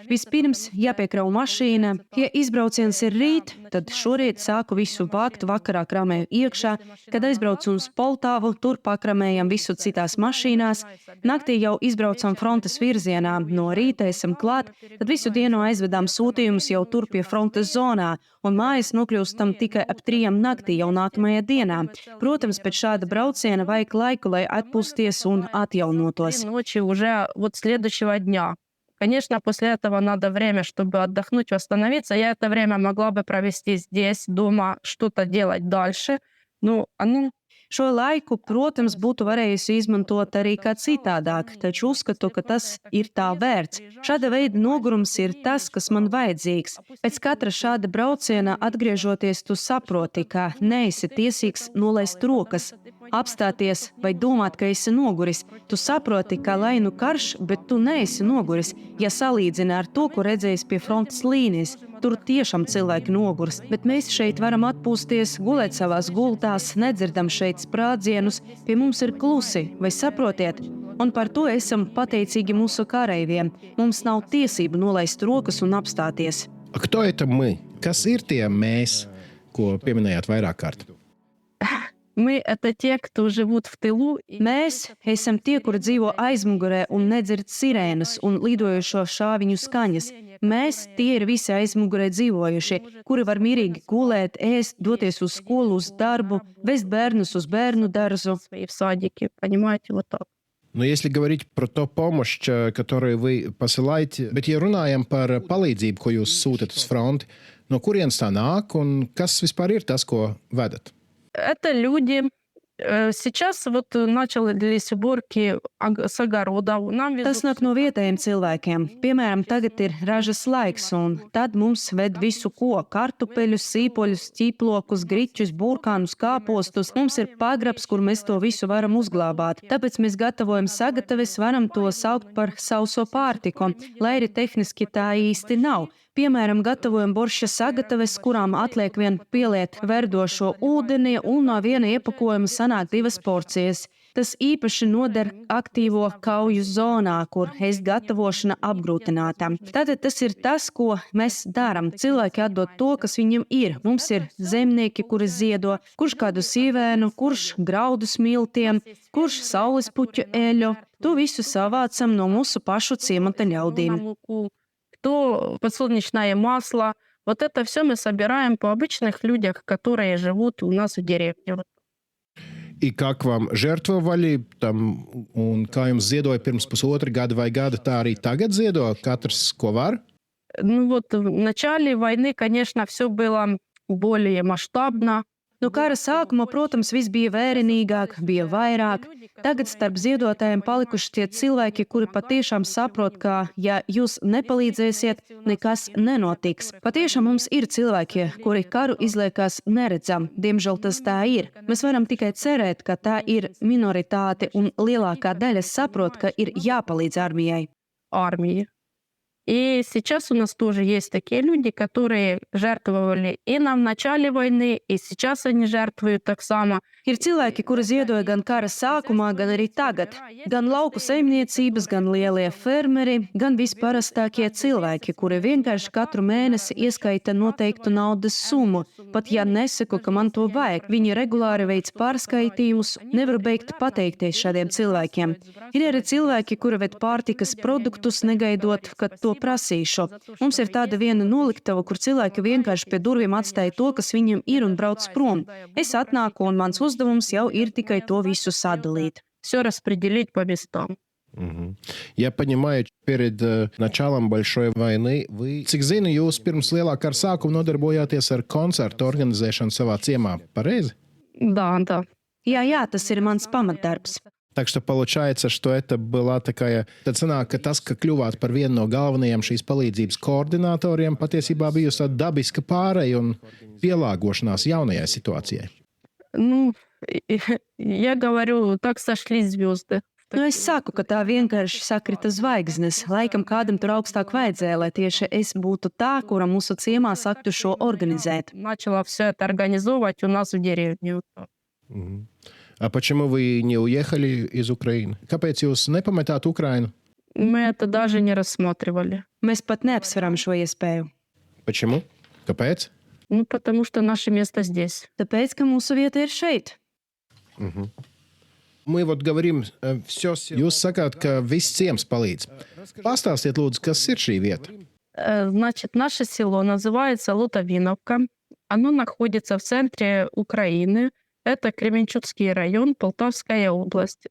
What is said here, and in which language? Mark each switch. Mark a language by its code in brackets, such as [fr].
[lv] Vispirms jāpiekrauj mašīna. Ja izbrauciens ir rīt, tad šorīt sāku visu vākt, vakarā kramēju iekšā, kad aizbraucu uz Poltāvu, tur pakramējam visu citās mašīnās, naktī jau izbraucam frontes virzienā, no rīta esam klāt, tad visu dienu aizvedām sūtījumus jau tur pie frontes zonā, un mājas nokļūstam tikai ap 3 naktī jau nākamajā dienā. Protams, pēc šāda brauciena vajag laiku, lai atpūsties un atjaunotos. [ru] Ночи уже вот следующего дня. Конечно, после этого надо время, чтобы отдохнуть, восстановиться. Я это время могла бы провести здесь, дома, что-то делать дальше. Ну, [lv] Šo laiku, protams, būtu varējusi izmantot arī kā citādāk, taču uzskatu, ka tas ir tā vērts. Šāda veida nogurums ir tas, kas man vajadzīgs. Pēc katra šāda brauciena atgriežoties, tu saproti, ka neesi tiesīgs nolaist rokas, apstāties vai domāt, ka esi noguris. Tu saproti, ka lai nu karš, bet tu neesi noguris, ja salīdzini ar to, ko redzējis pie frontes līnijas. Tur tiešām cilvēki noguris, bet mēs šeit varam atpūsties, gulēt savās gultās, nedzirdam šeit sprādzienus, pie mums ir klusi, vai saprotiet? Un par to esam pateicīgi mūsu kareiviem. Mums nav tiesību nolaist rokas un apstāties. [ru] Кто это мы? [lv] Kas ir tie mēs, ko pieminējāt vairāk kārt? [ru] Мы — это те, кто живут в тылу. [lv] Mēs esam tie, kuri dzīvo aizmugurē un nedzird sirēnas un lidojošo šāviņu skaņas. Mēs tie ir visi aizmugurē dzīvojušie, kuri var mierīgi gulēt, ēst, doties uz skolu, uz darbu, vest bērnus uz bērnu dārzu. [ru] И в садике, понимаете, вот так. Nu, если говорить про то помощь, которую вы посылаете, [lv] bet ja runājam par palīdzību, ko jūs sūtat uz fronti, no kurienes tā nāk un kas vispār ir tas, ko vedat? [ru] Это люди. Сейчас вот начались уборки с огородов. Нам [lv] Tas nāk no vietējiem cilvēkiem. Piemēram, tagad ir ražas laiks, un tad mums ved visu ko - kartupeļus, sīpoļus, ķiplokus, griķus, burkānus, kāpostus. Mums ir pagrabs, kur mēs to visu varam uzglabāt. Tāpēc mēs gatavojam sagataves, varam to saukt par sauso pārtiku, lai arī tehniski tā īsti nav. Piemēram, gatavojam borša sagataves, kurām atliek vien pieliet verdošo ūdeni, un no viena iepakojuma sanāk 2 porcijas. Tas īpaši noder aktīvo kauju zonā, kur ēst gatavošana apgrūtināta. Tātad tas ir tas, ko mēs darām. Cilvēki atdod to, kas viņiem ir. Mums ir zemnieki, kuri ziedo, kurš kādu sīvēnu, kurš graudu smiltiem, kurš saules puķu eļu. To visu savācam no mūsu pašu ciemata ļaudīm. [ru] То подсолнечное масло. Вот это все мы собираем по обычных людях, которые живут у нас в деревне. И как вам [lv] žertvovali tam, un kā jums ziedoja pirms pusotra gada vai gada, tā arī tagad ziedo katrs, ko var? [ru] Ну вот в начале войны, конечно, все было более масштабно. [lv] No kara sākuma, protams, viss bija vērienīgāk, bija vairāk. Tagad starp ziedotājiem palikuši tie cilvēki, kuri patiešām saprot, ka, ja jūs nepalīdzēsiet, nekas nenotiks. Patiešām mums ir cilvēki, kuri karu izliekās neredzam. Diemžēl tas tā ir. Mēs varam tikai cerēt, ka tā ir minoritāte un lielākā daļa saprot, ka ir jāpalīdz armijai. [ru] Армии. И сейчас у нас тоже есть такие люди, которые жертвовали и нам в начале войны, и сейчас они жертвуют так само. [lv] Ir cilvēki, kuri ziedoja gan kara sākumā, gan arī tagad. Gan lauku saimniecības, gan lielie fermeri, gan visparastākie cilvēki, kuri vienkārši katru mēnesi ieskaita noteiktu naudas summu. Pat ja nesaku, ka man to vajag, viņi regulāri veic pārskaitījumus, nevaru beigt pateikties šādiem cilvēkiem. Ir arī cilvēki, kuri ved pārtikas produktus, negaidot, kad to prasīšu. Mums ir tāda viena noliktava, kur cilvēki vienkārši pie durvīm atstāja to, kas viņiem ir un brauc prom. Es atnāku un mans uzdevums jau ir tikai to visu sadalīt. [ru] Все распределить по местам. Я понимаю, перед началом большой войны вы, [lv] cik zinu, jūs pirms lielā kara sākuma nodarbojāties ar koncertu organizēšanu savā ciemā, pareizi? [ru] Да, да. [lv] Jā, tas ir mans pamatdarbs. [ru] Так что получается, что это была такая... [lv] Tad sanāk, ka tas, ka kļuvāt par vienu no galvenajiem šīs palīdzības koordinatoriem, patiesībā bijusi tāda dabiska pāreja un pielāgošanās jaunajai situācijai. [ru] Ну, я говорю, так сошлись звезды. [lv] Es saku, ka tā vienkārši sakrita zvaigznes. Laikam kādam tur augstāk vajadzēja, lai tieši es būtu tā, kura mūsu ciemā saktu šo organizēt. [ru] Начала все это организовывать у нас в деревне. А почему вы не уехали из Украины? [lv] Kāpēc jūs nepametāt Ukrainu? [ru] Мы это даже не рассматривали. [lv] Mēs pat neapsveram šo iespēju. [ru] Почему? [lv] Kāpēc? [ru] Ну, потому что наше место здесь. [lv] Tāpēc, ka mūsu vieta ir šeit. [ru] Мы вот говорим, [lv] jūs sakāt, ka viss ciems palīdz. Pastāstiet, lūdzu, kas ir šī vieta? [ru] Значит, наше село называется Лутовиновка. Оно находится в центре Украины. Это Кременчуцкий район, Полтавская область.